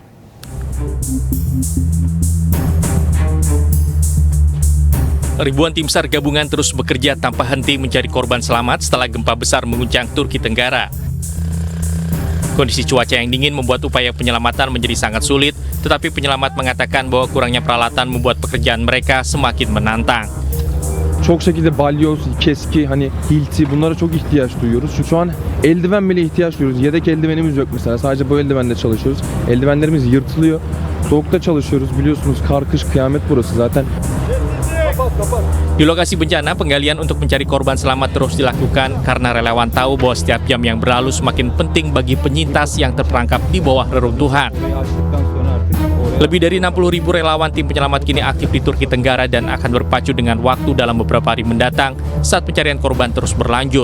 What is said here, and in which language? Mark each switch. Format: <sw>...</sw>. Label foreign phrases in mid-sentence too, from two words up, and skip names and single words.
<id>Ribuan tim SAR gabungan terus bekerja tanpa henti mencari korban selamat setelah gempa besar mengguncang Turki Tenggara. Kondisi cuaca yang dingin membuat upaya penyelamatan menjadi sangat sulit, tetapi penyelamat mengatakan bahwa kurangnya peralatan membuat pekerjaan mereka semakin menantang.</id> <tr>Çok şekilde balyoz, keski, hilti bunlara çok ihtiyaç duyuyoruz. Şu an eldiven bile ihtiyaç duyuyoruz. Yedek eldivenimiz yok mesela. Sadece bu eldivenle çalışıyoruz. Eldivenlerimiz yırtılıyor. Soğukta çalışıyoruz. Biliyorsunuz kar, kış, kıyamet burası zaten.</tr> <id>Di lokasi bencana, penggalian untuk mencari korban selamat terus dilakukan karena relawan tahu bahwa setiap jam yang berlalu semakin penting bagi penyintas yang terperangkap di bawah reruntuhan. Lebih dari 60.000 relawan tim penyelamat kini aktif di Turki Tenggara dan akan berpacu dengan waktu dalam beberapa hari mendatang saat pencarian korban terus berlanjut.</id>